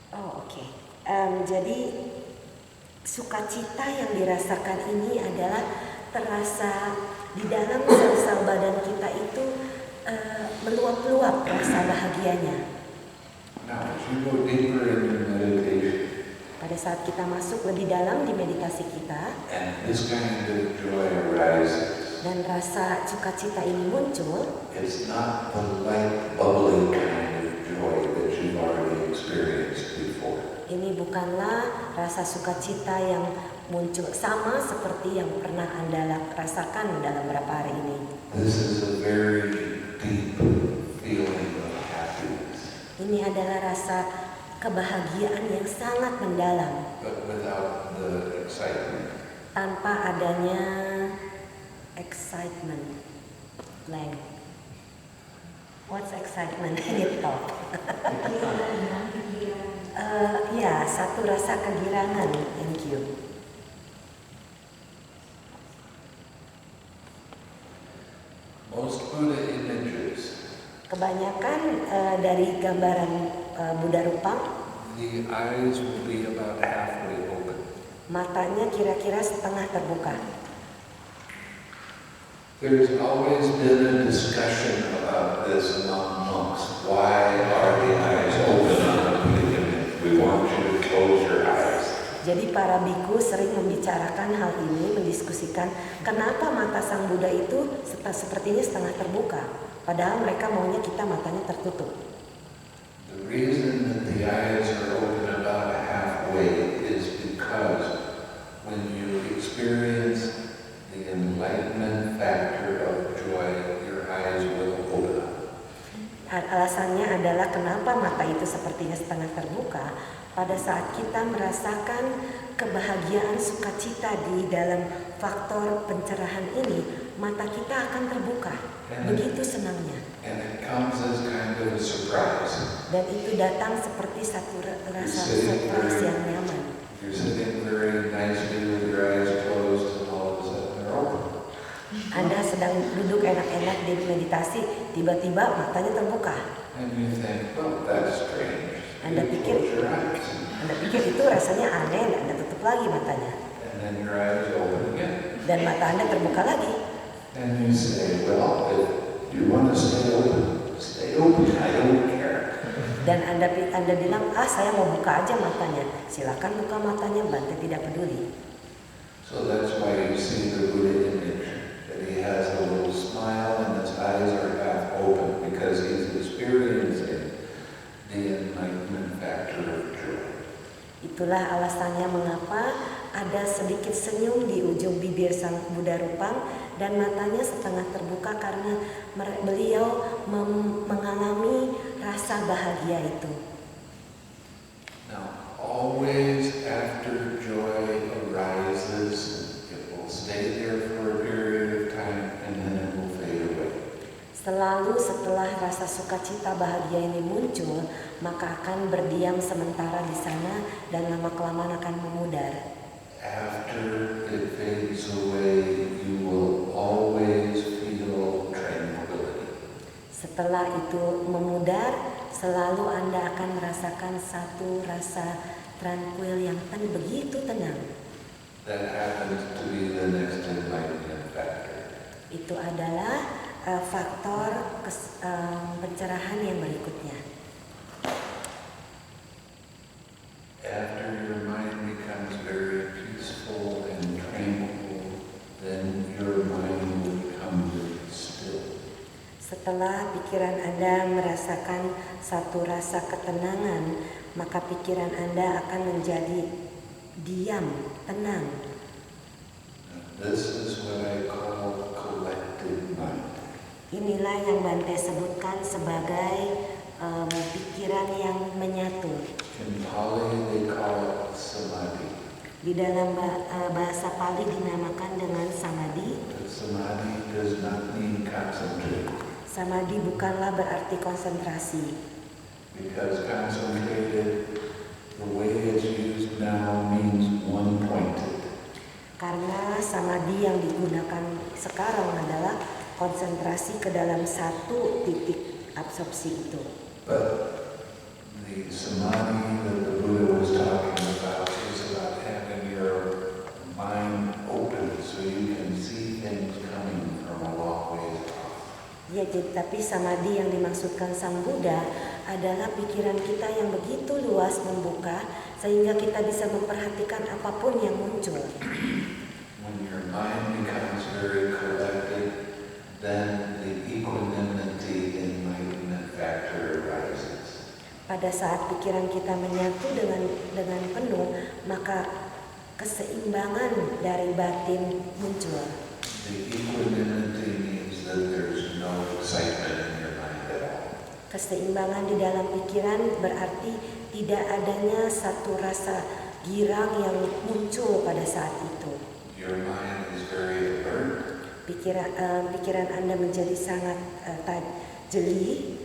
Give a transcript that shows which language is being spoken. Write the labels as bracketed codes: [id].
[id] Oh, oke. Jadi sukacita yang dirasakan ini adalah terasa di dalam sel-sel badan kita itu meluap-luap rasa bahagianya. [en] Now, as you go deeper in your meditation, [id] Pada saat kita masuk lebih dalam di meditasi kita [en] and this kind of joy arises, [id] dan rasa sukacita ini muncul, [en] it's not the light, bubbling kind of joy that you've already experienced before. [id] ini bukanlah rasa sukacita yang muncul sama seperti yang pernah Anda rasakan dalam beberapa hari ini. [en] This is a very deep feeling of happiness, [id] Ini adalah rasa kebahagiaan yang sangat mendalam [en] but without the excitement. [id] tanpa adanya excitement. [en] Blank. What's excitement? [id] Ini top. Ya, satu rasa kegirangan. [en] Thank you. Most Buddha images, [id] Kebanyakan dari gambaran Buddha Rupang, [en] the eyes will be about halfway open. [id] matanya kira-kira setengah terbuka. [en] There's always been a discussion about this among monks. Why are the eyes open on a Buddha image? We want you to close your eyes. [id] Jadi para biku sering membicarakan hal ini, mendiskusikan kenapa mata sang Buddha itu sepertinya setengah terbuka, padahal mereka maunya kita matanya tertutup. [en] The reason that the eyes are open about halfway is because when you experience the enlightenment factor of joy, your eyes will open up. [id] Alasannya adalah kenapa mata itu sepertinya setengah terbuka. Pada saat kita merasakan kebahagiaan sukacita di dalam faktor pencerahan ini, mata kita akan terbuka. Begitu senangnya. [en] And it comes as kind of a surprise. [id] Dan itu datang seperti satu rasa surprise yang nyaman. [en] You're sitting very nicely with your eyes closed and all of a sudden they're open. [id] Anda sedang duduk enak-enak di meditasi, tiba-tiba matanya terbuka. [en] And you think, well, that's strange. [id] Anda [en] You [id] pikir, [en] close your eyes. [id] Anda pikir itu rasanya aneh, dan Anda tutup lagi matanya. [en] And then your eyes open again. [id] Dan mata Anda terbuka lagi. [en] And you say, well, if you want to stay open, stay open. I don't care. [id] Dan Anda bilang, saya mau buka aja matanya. Silakan buka matanya, Bante tidak peduli. [en] So that's why you see the Buddha image, that he has a little smile and his eyes are half open because he's experiencing the enlightenment factor of joy. [id] Itulah alasannya mengapa ada sedikit senyum di ujung bibir sang Buddha Rupang dan matanya setengah terbuka karena beliau mengalami rasa bahagia itu. [en] Now, always after joy arises, it will stay there for a period of time and then it will fade away. [id] Selalu setelah rasa sukacita bahagia ini muncul, maka akan berdiam sementara di sana dan lama-kelamaan akan memudar. [en] After it fades away, you will always feel tranquility. [id] Setelah itu memudar, selalu Anda akan merasakan satu rasa tranquil yang begitu tenang. [en] That happens to be the next enlightenment factor. [id] Itu adalah faktor pencerahan yang berikutnya. [en] After your mind becomes very peaceful and tranquil, then your mind will become very still. [id] Setelah pikiran Anda merasakan satu rasa ketenangan, maka pikiran Anda akan menjadi diam, tenang. [en] This is what I call collective mind. [id] Inilah yang Bante sebutkan sebagai pikiran yang menyatu. [en] In Pali, they call it samadhi. [id] Di dalam bahasa Pali dinamakan dengan samadhi. [en] But samadhi does not mean concentrate. [id] Samadhi bukanlah berarti konsentrasi. [en] Because concentrated, the way it's used now means one-pointed. [id] Karena samadhi yang digunakan sekarang adalah konsentrasi ke dalam satu titik absorpsi itu. [en] But the samadhi that the Buddha was talking about is about having your mind open so you can see things coming from a long ways off. [id] Ya, tapi samadhi yang dimaksudkan Sang Buddha adalah pikiran kita yang begitu luas membuka sehingga kita bisa memperhatikan apapun yang muncul. [en] When your mind becomes very collected, then the equanimity enlightenment factor arises. [id] Pada saat pikiran kita menyatu dengan penuh, maka keseimbangan dari batin muncul. [en] The equanimity means that there's no excitement in your mind at all. [id] Keseimbangan di dalam pikiran berarti tidak adanya satu rasa girang yang muncul pada saat itu. [en] Your mind is very alert. [id] Pikiran Anda menjadi sangat jeli,